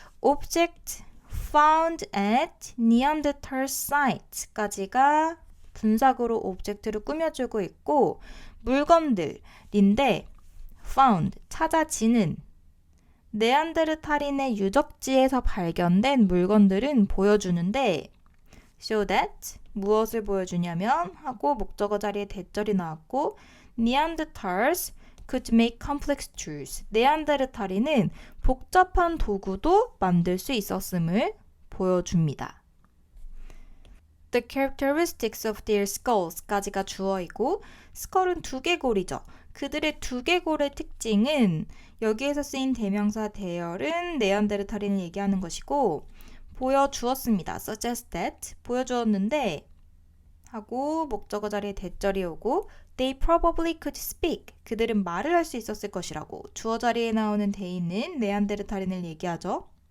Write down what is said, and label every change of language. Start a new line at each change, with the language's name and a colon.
English: object found at Neanderthal site
Korean: 까지가 분사구로 오브젝트를 꾸며주고 있고 물건들인데
English: found,
Korean: 찾아지는 네안데르탈인의 유적지에서 발견된 물건들은 보여주는데
English: show that
Korean: 무엇을 보여주냐면 하고 목적어 자리에 대절이 나왔고
English: Neanderthals could make complex tools.
Korean: 네안데르탈인은 복잡한 도구도 만들 수 있었음을 보여줍니다.
English: The characteristics of their skulls까지가
Korean: 주어이고 skull은 두개골이죠. 그들의 두개골의 특징은 여기에서 쓰인 대명사 there은 네안데르탈인을 얘기하는 것이고 보여주었습니다.
English: suggest that
Korean: 보여주었는데 하고 목적어 자리에 대절이 오고
English: they probably could speak
Korean: 그들은 말을 할 수 있었을 것이라고 주어 자리에 나오는 they는 네안데르탈인을 얘기하죠.